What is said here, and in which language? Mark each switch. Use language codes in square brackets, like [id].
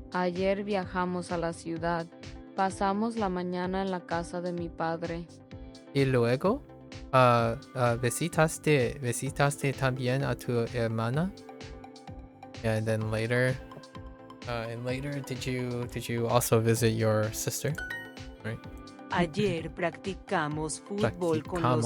[es] Ayer viajamos a la ciudad. Pasamos la mañana en la casa de mi padre. Y luego, visitaste también a tu hermana? [en] Yeah, and then later, did you also visit your sister? Right. [es] Ayer practicamos fútbol con los